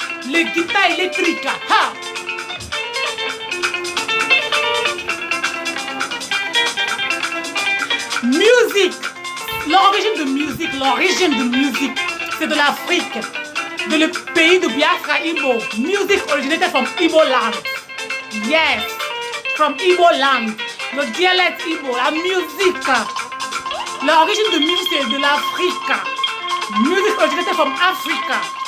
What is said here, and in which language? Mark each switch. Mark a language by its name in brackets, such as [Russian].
[French] Les guitares électriques là. Ha! Musique. L'origine de musique, c'est de l'Afrique, de le pays de Biafra Igbo. [English] Music originated from Igbo land. Yes, from Igbo land. [French] Le dialecte Igbo, la musique. L'origine de musique, c'est de l'Afrique. [English] Music originated from Africa.